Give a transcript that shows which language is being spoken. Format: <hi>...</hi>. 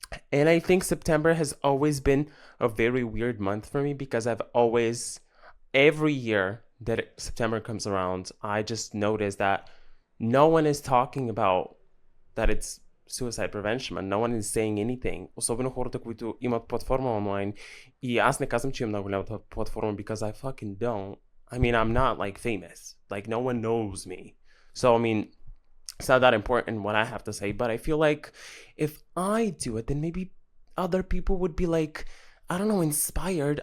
<en>And I think September has always been a very weird month for me because every year that September comes around, I just notice that no one is talking about that it's suicide prevention, and no one is saying anything.</en> <bg>Особено хората, които имат платформа онлайн. И аз не казвам, че имам много голяма платформа</bg> <en>because I fucking don't. I mean, I'm not like famous. Like no one knows me. So, I mean, it's not that important what I have to say, but I feel like if I do it, then maybe other people would be like, I don't know, inspired.</en>